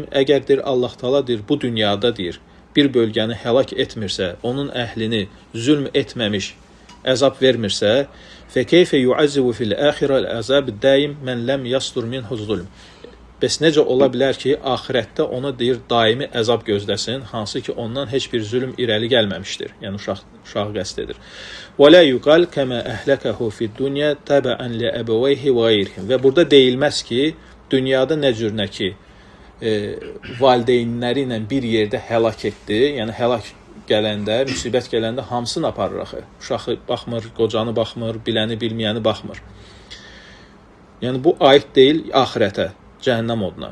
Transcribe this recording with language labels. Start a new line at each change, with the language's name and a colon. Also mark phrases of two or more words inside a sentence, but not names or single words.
Azerbaijani: Əgər deyir Allah Taala deyir bu dünyada deyir bir bölgəni həlak etmirsə, onun əhlini zülm etməmiş, əzab vermirsə,
Arabic: فكيف يعذب في الآخرة عذابا دائما من لم يصدر منه ظلم.
Azerbaijani: Bəs necə ola bilər ki, axirətdə ona deyir daimi əzab gözləsin, hansı ki ondan heç bir zülm irəli gəlməmişdir. Yəni uşaq qəsd edir.
Arabic: ولا يقال كما أهلكه في الدنيا تبعا لأبويه وغيرهم.
Azerbaijani: Və burada deyilməz ki, dünyada nə cür nə ki valideynləri ilə bir yerdə həlak etdi. Yəni həlak gələndə, müsibət gələndə hamısını aparır axı. Uşağı baxmır, qocanı baxmır, biləni, bilməyəni baxmır. Yəni bu aid deyil axirətə, cəhənnəm oduna.